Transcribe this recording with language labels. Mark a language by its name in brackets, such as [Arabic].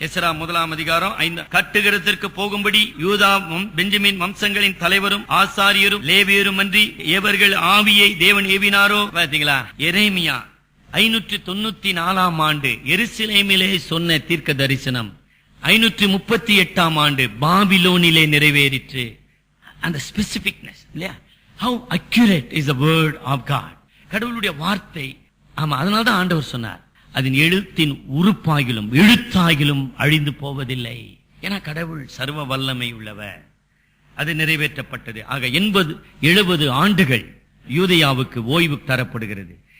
[Tamil] Ezra 1 அதிகாரம் 5. கட்டுகிறதற்கு போகும்படி யூதா பெஞ்சமின் வம்சங்களின் தலைவரும் ஆசாரியரும் லேவியரும் அன்றி எவர்கள் ஆவியை தேவன் ஏவினாரோ. பாத்தீங்களா, எரேமியா 594ஆம் ஆண்டு எருசலேமிலே சொன்ன தீர்க்க தரிசனம் 538ஆம் ஆண்டு பாபிலோனிலே நிறைவேறிற்று. அந்த ஸ்பெசிபிக்னஸ் இல்லையா, [English] how accurate is the word of God. [Tamil] கடவுளுடைய வார்த்தை. ஆமா, அதனால்தான் ஆண்டவர் சொன்னார், அதன் எழுத்தின் உறுப்பாகிலும் எழுத்தாகிலும் அழிந்து போவதில்லை. ஏன்னா கடவுள் சர்வ வல்லமை உள்ளவர். அது நிறைவேற்றப்பட்டது. ஆக 70 ஆண்டுகள் யூதேயாவுக்கு ஓய்வு தரப்படுகிறது.